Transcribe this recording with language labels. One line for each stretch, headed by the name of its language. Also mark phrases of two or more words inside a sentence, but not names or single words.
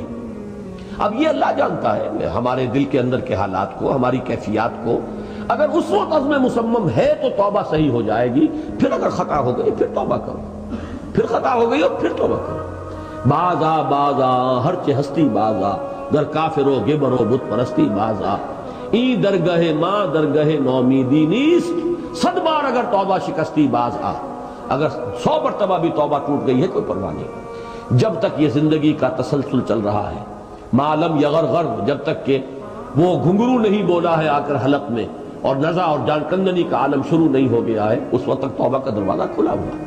Urdu: اب یہ اللہ جانتا ہے ہمارے دل کے اندر کے حالات کو، ہماری کیفیات کو، اگر اس وقت عزم مصمم ہے تو توبہ صحیح ہو جائے گی، پھر اگر خطا ہو گئی پھر توبہ کرو، پھر خطا ہو گئی اور پھر توبہ کرو۔
Persian: بازا ہر چہ ہستی بازا، در کافر و گبر و بت پرستی بازا، این درگاہ ماں درگاہ نومیدی نیست، صد بار اگر توبہ شکستی باز آ،
Urdu: اگر 100 مرتبہ بھی توبہ ٹوٹ گئی ہے کوئی پرواہ نہیں، جب تک یہ زندگی کا تسلسل چل رہا ہے،
Arabic: معلم یغرغر،
Urdu: جب تک کہ وہ گھنگرو نہیں بولا ہے آ کر حلق میں، اور نزع اور جان کندنی کا عالم شروع نہیں ہو گیا ہے، اس وقت تک توبہ کا دروازہ کھلا ہوا ہے۔